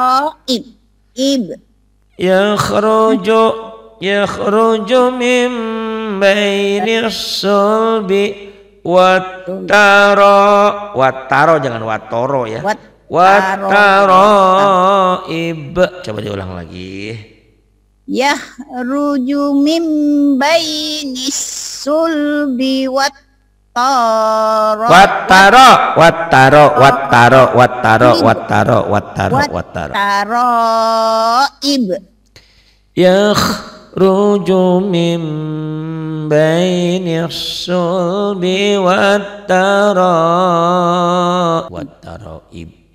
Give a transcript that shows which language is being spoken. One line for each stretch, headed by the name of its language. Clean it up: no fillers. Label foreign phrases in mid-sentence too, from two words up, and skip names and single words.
Arabic: يخرج من بين الصلب والترا jangan wattoro ya.
Indonesian: Wattaraib. Coba diulang lagi.
Arabic: يخرج من بين الصلب والترائب. يخرج من بين الصلب والترائب.